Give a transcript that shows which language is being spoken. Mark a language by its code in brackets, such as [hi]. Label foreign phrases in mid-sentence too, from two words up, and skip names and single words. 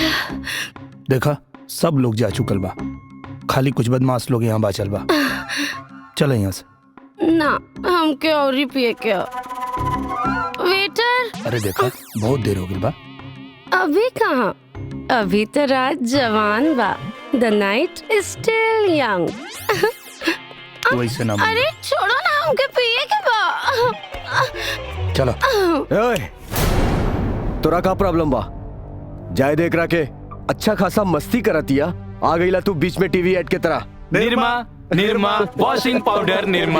[bho] देखा सब लोग जा चुकल बा, खाली कुछ बदमाश लोग यहाँ बाचल बा। चल यहाँ से। ना हमके और ही पिए के। वेटर अरे देखा बहुत देर हो गई बा। अभी कहाँ, अभी तो रात जवान बा। [en] The night is still young. [bho] वैसे ना बोल। अरे छोड़ो ना, हमके पिए के बा। चलो। ओए, तोरा का प्रॉब्लम बा? जाए देख रहा के अच्छा खासा मस्ती करतिया, आ गईला तू बीच में टीवी एड के तरह। निरमा निरमा [en] washing powder [bho] निरमा।